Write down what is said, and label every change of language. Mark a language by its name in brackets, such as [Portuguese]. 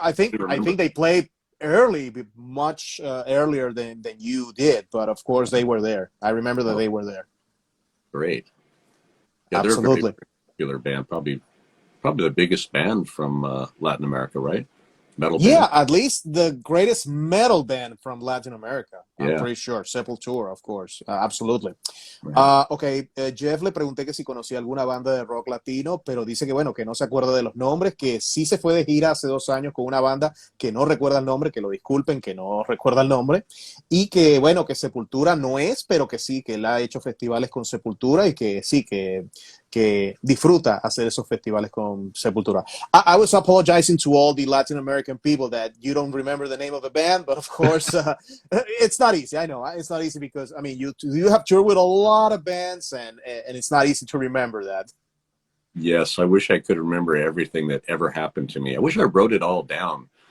[English] I think they played early, much earlier than you did, but of course they were there. I remember that they were there. Great. Yeah, absolutely. They're a very popular band, probably the biggest band from Latin America, right? Metal band. Yeah, at least the greatest metal band from Latin America. I'm Yeah. pretty sure. Sepultura, of course. Absolutely. Right. [Spanish] Ok, Jeff le pregunté que si conocía alguna banda de rock latino, pero dice que bueno, que no se acuerda de los nombres, que sí se fue de gira hace 2 años con una banda que no recuerda el nombre, que lo disculpen, que no recuerda el nombre, y que bueno, que Sepultura no es, pero que sí, que él ha hecho festivales con Sepultura y que sí, que disfruta hacer esos festivales con Sepultura. [English] I was apologizing to all the Latin American people that you don't remember the name of the band, but of course, it's not easy. I know it's not easy because I mean you have toured with a lot of bands, and it's not easy to remember that. Yes, I wish I could remember everything that ever happened to me. I wish I wrote it all down.